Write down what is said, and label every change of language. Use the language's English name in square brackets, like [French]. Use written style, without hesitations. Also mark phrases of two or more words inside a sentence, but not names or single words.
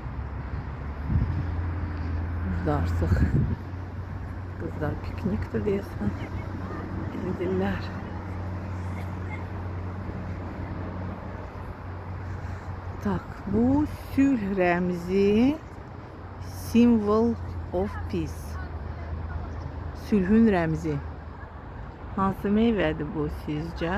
[Azerbaijani] Burada artıq qızlar piknikdir deyəsən. Edirlər. Tak, bu sülh rəmzi, [English] symbol of peace. [Azerbaijani] Sülhün rəmzi. Hansı meyvədir bu sizcə?